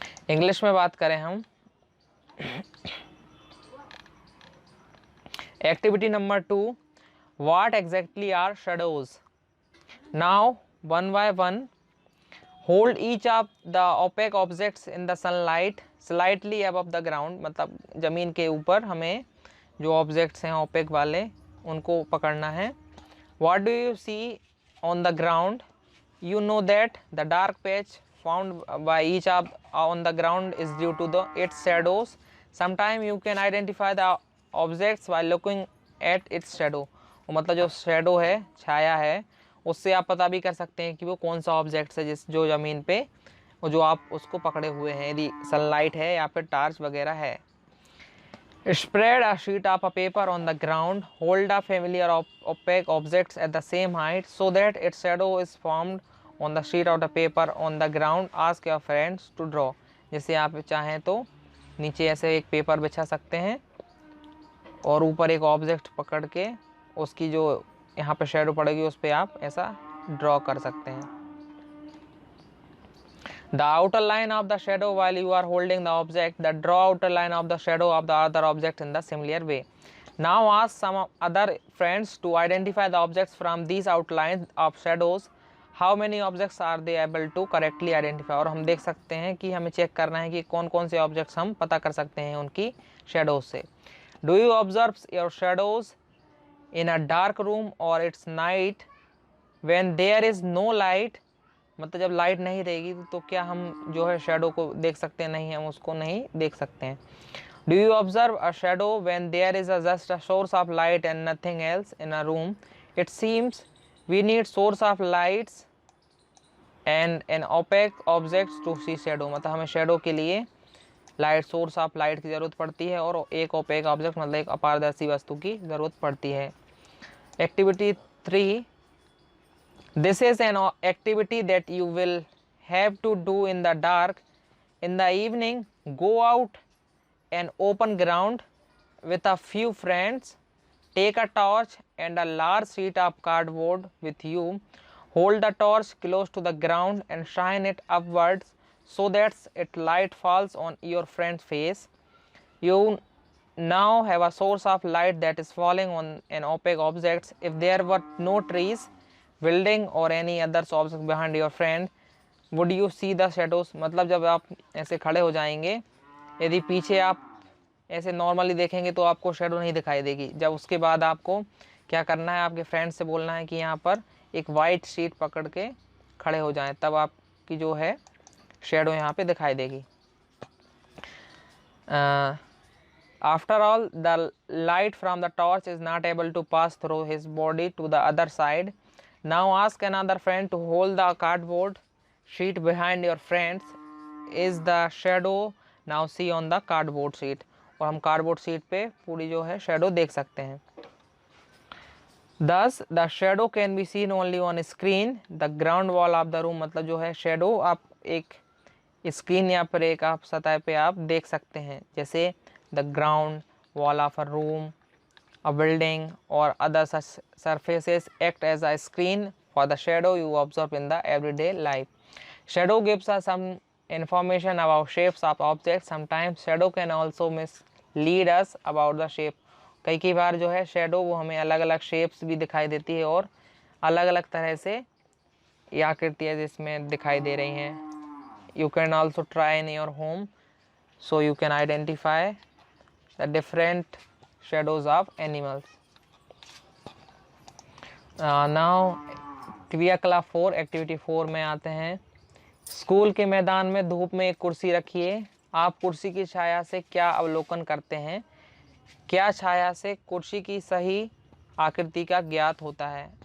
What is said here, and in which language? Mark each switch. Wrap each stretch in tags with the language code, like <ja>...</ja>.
<hi>English में बात करें हम,</hi> <en>Activity number 2, what exactly are shadows. Now one by one hold each of the opaque objects in the sunlight slightly above the ground.</en> <hi>मतलब ज़मीन के ऊपर हमें जो ऑब्जेक्ट्स हैं ओपेक वाले उनको पकड़ना है।</hi> <en>What do you see on the ground, you know that the dark patch found by each on the ground is due to its shadows. Sometimes you can identify the objects by looking at its shadow.</en> <hi>मतलब जो shadow है, छाया है, उससे आप पता भी कर सकते हैं कि वो कौन सा ऑब्जेक्ट है जो ज़मीन पे और जो आप उसको पकड़े हुए हैं, यदि सनलाइट है या फिर टार्च वगैरह है।</hi> <en>Spread a sheet of a paper on the ground. Hold a familiar opaque objects at the same height so that its shadow is formed on the sheet of the paper on the ground. Ask your friends to draw.</en> <hi>जैसे आप चाहें तो नीचे ऐसे एक paper बिछा सकते हैं और ऊपर एक ऑब्जेक्ट पकड़ के उसकी जो यहाँ पे शेडो पड़ेगी उस पर आप ऐसा ड्रॉ कर सकते हैं।</hi> <en>The outer line of the shadow while you are holding the object, the draw outer line of the shadow of the other object in the similar way. Now ask some other friends to identify the objects from these outlines of shadows. How many objects are they able to correctly identify?</en> <hi>और हम देख सकते हैं कि हमें check करना है कि कौन कौन से ऑब्जेक्ट्स हम पता कर सकते हैं उनकी शेडोज से।</hi> <en>Do you observe your shadows in a dark room or it's night when there is no light?</en> <hi>मतलब जब लाइट नहीं रहेगी तो क्या हम जो है शेडो को देख सकते हैं? नहीं, हम उसको नहीं देख सकते हैं।</hi> <en>Do you observe a shadow when there is just a source of light and nothing else in a room? It seems we need source of lights and an opaque objects to see shadow.</en> <hi>मतलब हमें shadow के लिए light, source of light की ज़रूरत पड़ती है और एक ओपेक ऑब्जेक्ट मतलब एक अपारदर्शी वस्तु की ज़रूरत पड़ती है।</hi> <en>Activity 3, this is an activity that you will have to do in the dark. In the evening, go out an open ground with a few friends. Take a torch and a large sheet of cardboard with you. Hold the torch close to the ground and shine it upwards so that its light falls on your friend's face. You now have a source of light that is falling on an opaque object. If there were no trees, building or any other object behind your friend, would you see the shadows?</en> <hi>मतलब जब आप ऐसे खड़े हो जाएंगे, यदि पीछे आप ऐसे नॉर्मली देखेंगे तो आपको शेडो नहीं दिखाई देगी। जब उसके बाद आपको क्या करना है, आपके फ्रेंड से बोलना है कि यहाँ पर एक वाइट शीट पकड़ के खड़े हो जाएं, तब आपकी जो है शेडो यहाँ पे दिखाई देगी।</hi> <en>After all, the light from the torch is not able to pass through his body to the other side. Now ask another friend to hold the cardboard sheet behind your friends. Is the shadow now see on the cardboard sheet?</en> <hi>और हम cardboard sheet पे पूरी जो है shadow देख सकते हैं।</hi> <en>Thus the shadow can be seen only on screen. The ground wall of the room,</en> <hi>मतलब जो है शेडो आप एक स्क्रीन या फिर एक आप सतह पे आप देख सकते हैं,</hi> <en>जैसे the ground wall of a room, a building or other such surfaces act as a screen for the shadow you observe in the everyday life. Shadow gives us some information about shapes of objects. Sometimes shadow can also mislead us about the shape.</en> <hi>कई बार जो है shadow वो हमें अलग अलग shapes भी दिखाई देती है और अलग अलग तरह से ये आकृतियाँ जिसमें दिखाई दे रही हैं।</hi> <en>You can also try in your home so you can identify the different shadows of animals.</en> <hi>Now क्रियाकलाप 4, एक्टिविटी 4 में आते हैं। स्कूल के मैदान में धूप में एक कुर्सी रखिए। आप कुर्सी की छाया से क्या अवलोकन करते हैं? क्या छाया से कुर्सी की सही आकृति का ज्ञात होता है?</hi>